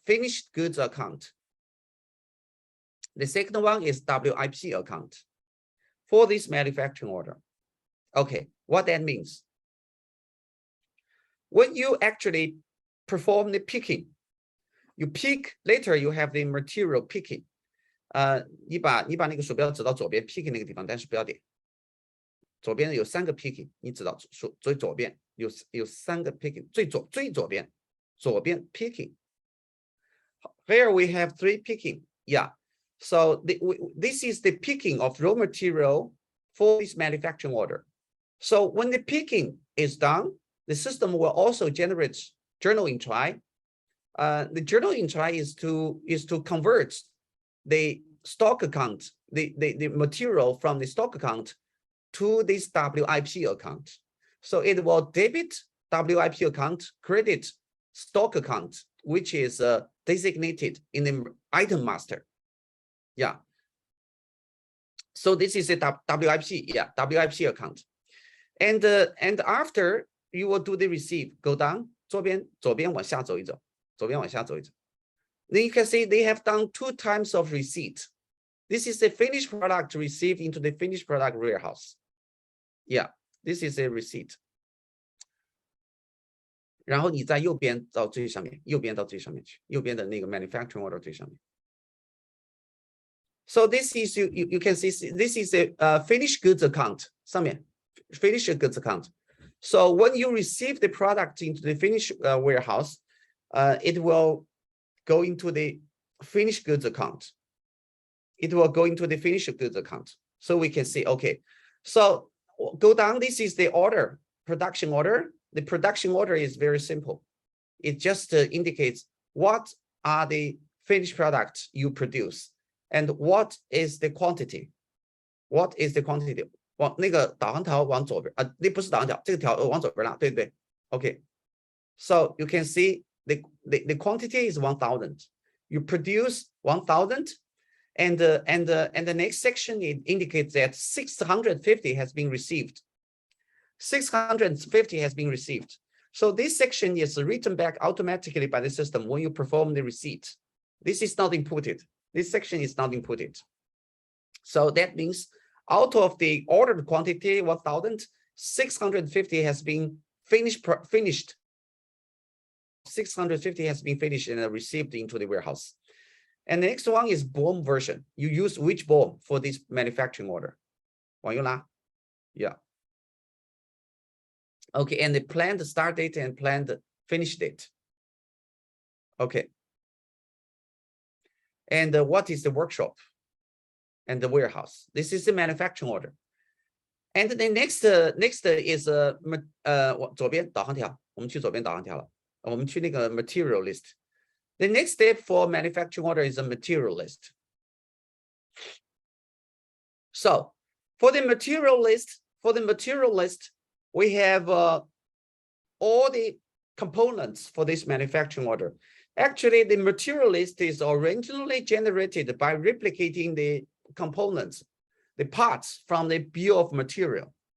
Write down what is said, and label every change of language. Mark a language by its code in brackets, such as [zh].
[en] Finished goods account. The second one is WIP account for this manufacturing order. Okay, what that means? When you actually perform the picking, you pick, later you have the material picking. [zh] 你把那个鼠标指到左边 picking 那个地方，但是不要点。左边有3个 picking， 你指到最左边有3个 picking， 最左边picking. [en] Here we have 3 picking. Yeah. So this is the picking of raw material for this manufacturing order. So when the picking is done, the system will also generate journal entry. The journal entry is to convert the stock account, the material from the stock account to this WIP account. So it will debit WIP account, credit stock account, which is designated in the item master. Yeah. So this is a WIP, yeah, WIP account. And after you will do the receive, go down, [zh] 左边往下走一走. [en] Then you can see they have done 2 times of receipt. This is the finished product received into the finished product warehouse. Yeah, this is a receipt. [zh] 然后你在右边到最上面，右边到最上面去，右边的那个 manufacturing order 最上面。 [en] So this is you can see this is a finished goods account [zh] 上面 [en] finished goods account. So when you receive the product into the finished warehouse, it will go into the finished goods account. It will go into the finished goods account. So we can see, okay, so go down. This is the order, production order. The production order is very simple. It just indicates what are the finished products you produce and what is the quantity. What is the quantity? [zh] 往那个导航条往左边啊，那不是导航条，这个条往左边拉，对不对 ？Okay. [en] So you can see the quantity is 1,000. You produce 1,000, and the next section it indicates that 650 has been received. 650 has been received. So this section is written back automatically by the system when you perform the receipt. This is not inputted. This section is not inputted. So that means out of the ordered quantity 1,000, 650 has been finished. 650 has been finished and received into the warehouse. And the next one is BOM version. You use which BOM for this manufacturing order? [zh] 往右拉 [en] Yeah. Okay, and the planned start date and planned finish date. Okay. And what is the workshop and the warehouse? This is the manufacturing order. And the next is [zh] 左边导航条，我们去左边导航条了，我们去那个 material list. [en] The next step for manufacturing order is a material list. So for the material list, we have all the components for this manufacturing order. Actually, the material list is originally generated by replicating the components, the parts from the bill of material.